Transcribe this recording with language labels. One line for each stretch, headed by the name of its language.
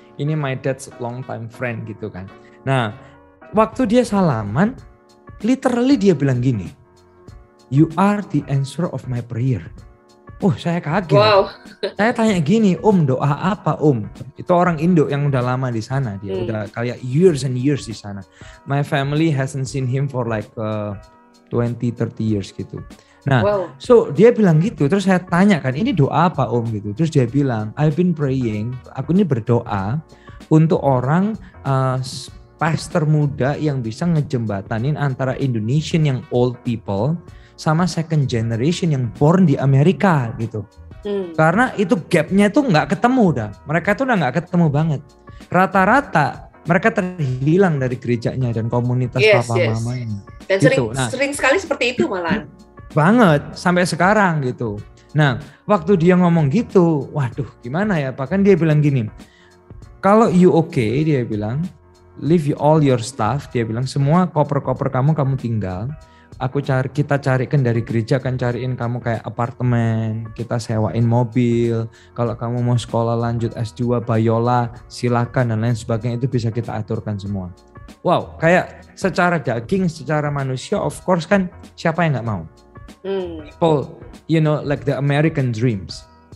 Indonesian: Ini
English: my dad's long time friend
Indonesian: gitu kan. Nah, waktu dia salaman,
English: literally
Indonesian: dia bilang gini,
English: you are the answer of my prayer.
Indonesian: Saya kaget.
English: Wow.
Indonesian: Saya tanya gini, doa apa Itu orang Indo yang udah lama di sana. Dia udah kayak
English: years and years
Indonesian: di sana.
English: My family hasn't seen him for like 20-30 years
Indonesian: gitu. Nah, so dia bilang gitu. Terus saya tanya kan, ini doa apa gitu. Terus dia bilang,
English: I've been praying.
Indonesian: Aku ini berdoa untuk orang pastor muda yang bisa ngejembatanin antara Indonesian yang
English: old people
Indonesian: sama
English: second generation
Indonesian: yang born di Amerika gitu. Karena itu gapnya tuh nggak ketemu dah. Mereka tuh udah nggak ketemu banget. Rata-rata mereka terhilang dari gerejanya dan komunitas papa mamanya. Dan gitu. sering sekali seperti itu malah. Banget sampai sekarang gitu. Nah, waktu dia ngomong gitu, waduh gimana ya? Bahkan dia bilang gini, kalau
English: you okay,
Indonesian: dia bilang,
English: leave all your stuff,
Indonesian: dia bilang semua koper-koper kamu tinggal. Kita carikan dari gereja, kan cariin kamu kayak apartemen, kita sewain mobil. Kalau kamu mau sekolah lanjut S2 Bayola, silakan dan lain sebagainya, itu bisa kita aturkan semua. Wow, kayak secara daging, secara manusia,
English: of course
Indonesian: kan siapa yang nggak mau?
English: People, like the American dreams.